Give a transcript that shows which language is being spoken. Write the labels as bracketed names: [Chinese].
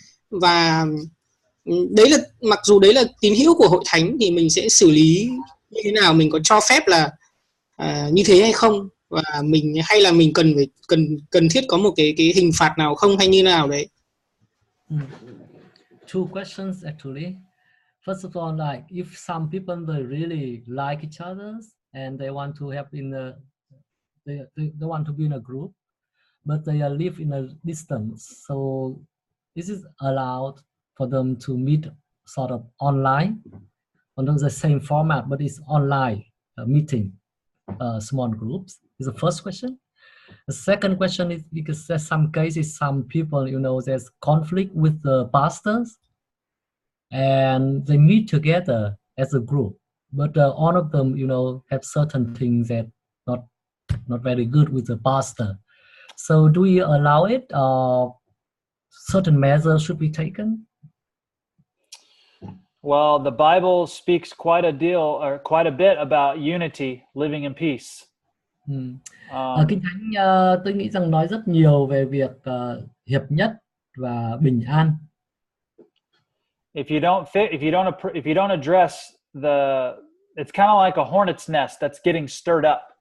[Vietnamese] Và đấy là, mặc dù đấy là tín hữu của hội thánh, thì mình sẽ xử lý như thế nào, mình có cho phép là như thế hay không, và mình hay là mình cần thiết có một cái hình phạt nào không, hay như nào đấy. [English] Two questions actually. First of all, like if some people they really like each other and they want to have in a they want to be in a group, but they live in a distance, so this is allowed for them to meet sort of online under the same format, but it's online meeting, small groups. Is the first question. The second question is because there's some cases, some people, you know, there's conflict with the pastors, and they meet together as a group, but all of them, you know, have certain things that not very good with the pastor. So do we allow it, or certain measures should be taken? Well, the Bible speaks quite a bit about unity, living in peace. [Vietnamese] Kinh Thánh tôi nghĩ rằng nói rất nhiều về việc hiệp nhất và bình an. [English] If you don't address it's kind of like a hornet's nest that's getting stirred up.